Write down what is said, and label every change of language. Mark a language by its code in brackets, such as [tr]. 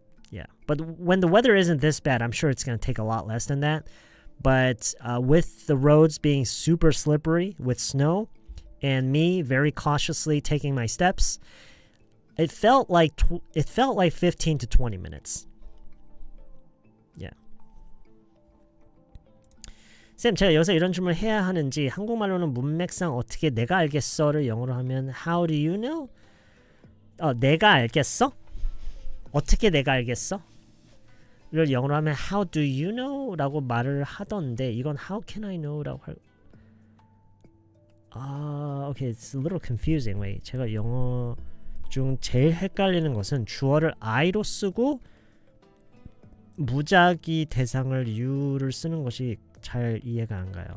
[en] Yeah, but when the weather isn't this bad, I'm sure it's going to take a lot less than that. But with the roads being super slippery with snow and me very cautiously taking my steps, it felt like 15 to 20 minutes. Yeah. [ko] 쌤, 제가 여기서 이런 질문을 해야 하는지 한국말로는 문맥상 어떻게 내가 알겠어를 영어로 하면 [en] How do you know? [ko] 내가 알겠어? 어떻게 내가 알겠어? 를 영어로 하면 [en] How do you know? [ko] 라고 말을 하던데 이건 [en] How can I know? [ko] 라고 [en] okay, it's a little confusing. Wait, [ko] 제가 영어 중 제일 헷갈리는 것은 주어를 I로 쓰고 무작위 대상을 you를 쓰는 것이 잘 이해가 안 가요.